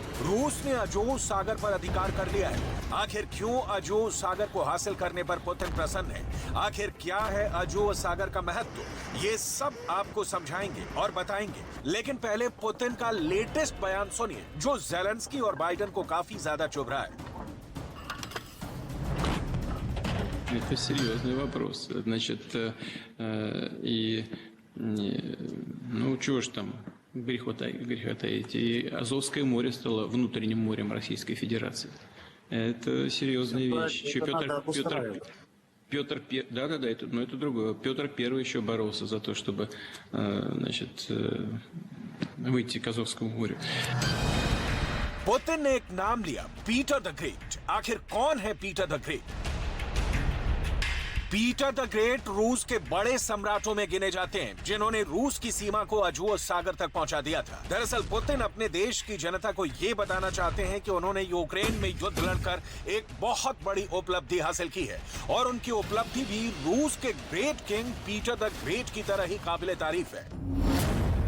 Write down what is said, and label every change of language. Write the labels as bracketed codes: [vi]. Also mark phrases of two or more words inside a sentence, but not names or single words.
[hi] रूस ने अजोव सागर पर अधिकार कर लिया है। आखिर क्यों अजोव सागर को हासिल करने पर पुतिन प्रसन्न है? आखिर क्या है अजोव सागर का महत्व? ये सब आपको समझाएंगे और बताएंगे, लेकिन पहले पुतिन का लेटेस्ट बयान सुनिए, जो ज़ेलेंस्की और बाइडेन को काफी ज्यादा चुभ रहा है। [ru] Это серьезный вопрос. Значит, ну, чего ж там греха таить. И Азовское море стало внутренним морем Российской Федерации. Это серьезная вещь. Еще Петр да, это другое. Петр I еще боролся за то, чтобы, значит, выйти к Азовскому морю. [hi] पुतिन ने एक नाम लिया, पीटर द ग्रेट। आखिर कौन है पीटर द ग्रेट? पीटर द ग्रेट रूस के बड़े सम्राटों में गिने जाते हैं, जिन्होंने रूस की सीमा को अजोव सागर तक पहुंचा दिया था। दरअसल पुतिन अपने देश की जनता को यह बताना चाहते हैं कि उन्होंने यूक्रेन में युद्ध लड़कर एक बहुत बड़ी उपलब्धि हासिल की है, और उनकी उपलब्धि भी रूस के [en] great king [hi] पीटर द ग्रेट की तरह ही काबिले तारीफ है।